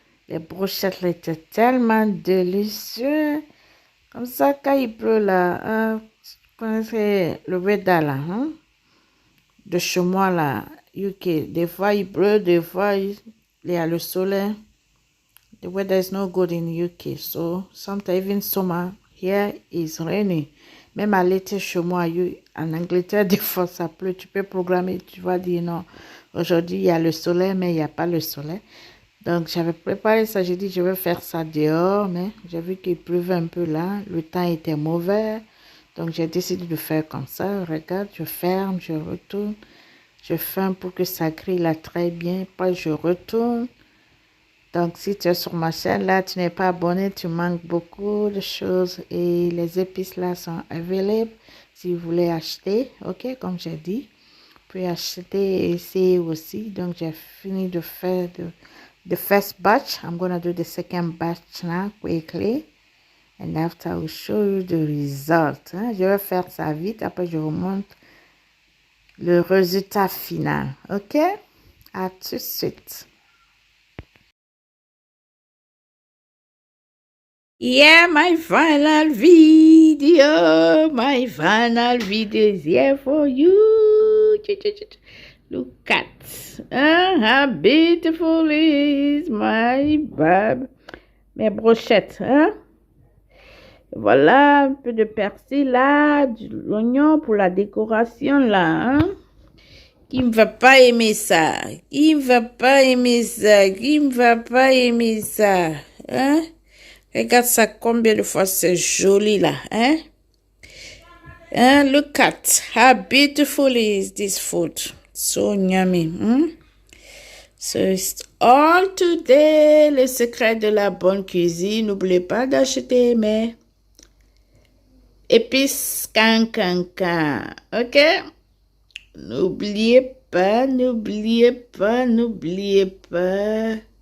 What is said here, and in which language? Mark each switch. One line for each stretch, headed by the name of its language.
French: Les brochettes là, étaient tellement délicieuses. Comme ça, quand il pleut là, vous connaissez le weather là, hein? De chez moi là, UK. Des fois il pleut, des fois il y a le soleil.
English: The weather is no good in UK, so sometimes even summer here is rainy.
French: Même à l'été chez moi, en Angleterre, des fois ça pleut. Tu peux programmer, tu vas dire non. Aujourd'hui, il y a le soleil, mais il n'y a pas le soleil. Donc, j'avais préparé ça. J'ai dit, je vais faire ça dehors, mais j'ai vu qu'il pleuvait un peu là. Le temps était mauvais. Donc, j'ai décidé de faire comme ça. Regarde, je ferme, je retourne. Je ferme pour que ça grille là très bien. Puis, je retourne. Donc, si tu es sur ma chaîne, là, tu n'es pas abonné, tu manques beaucoup de choses. Et les épices, là, sont available si vous voulez acheter. OK, comme j'ai dit. Vous pouvez acheter et essayer aussi. Donc, j'ai fini de faire
English: the first batch. I'm going to do the second batch now, quickly. And after, I will show you the result.
French: Hein? Je vais faire ça vite. Après, je vous montre le résultat final. OK? À tout de suite.
English: Yeah, my final video. My final video is here for you. Look at how beautiful is my barbe.
French: Mes brochettes. Hein? Voilà, un peu de persil là, de l'oignon pour la décoration là. Hein? Qui ne va pas aimer ça? Qui ne va pas aimer ça? Qui ne va pas aimer ça? Hein? Regarde ça, combien de fois c'est joli là, hein? Hein?
English: Look at how beautiful is this food. So yummy. So it's all today.
French: Le secret de la bonne cuisine. N'oubliez pas d'acheter mes épices cancancan. OK? N'oubliez pas, n'oubliez pas, n'oubliez pas.